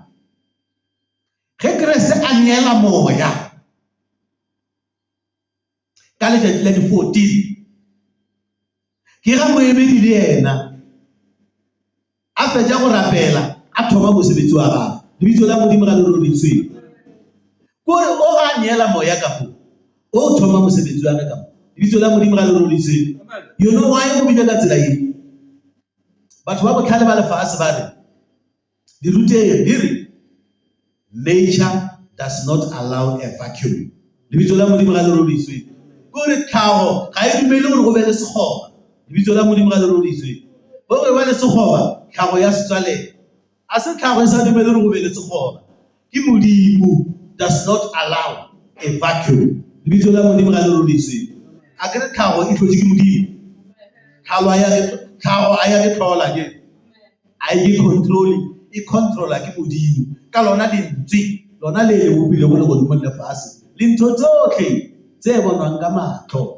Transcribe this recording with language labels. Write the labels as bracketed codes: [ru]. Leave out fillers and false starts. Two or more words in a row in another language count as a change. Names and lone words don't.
[nso] Ge Kreste a neela moya ka letšatši la di-14 ke ga moemedi le yena a fetša go rapela a thoma mosebetsi wa gagwe. Lebitso la Modimo ga le roditswe kore o ga neela moya ka fo o thoma mosebetsi wa ka fo. Lebitso la Modimo ga le roditswe. [en] You know why [nso] go bile ka tsela e? Batho ba botlhale ba lefase ba re di ruteng di re [en] nature does not allow a vacuum. [nso] Lebitso la Modimo ga le roditswe kore tlhago ga e dumele gore go be le sekgoba. Lebitso la Modimo ga le roditswe gore ba le sekgoba tlhago ya setswalela a se tlhago e sa dumele gore go be le sekgoba. Ke Modimo [en] does not allow a vacuum. [nso] Lebitso la Modimo ga le roditswe. A ke re tlhago e tlhotse ke Modimo. Tlhago a ya ke tlhola ke a e controla ke Modimo ka lona lentswe lona le le bopile go le godimo le fase le ntho tsotlhe tse bonwang ka matlho.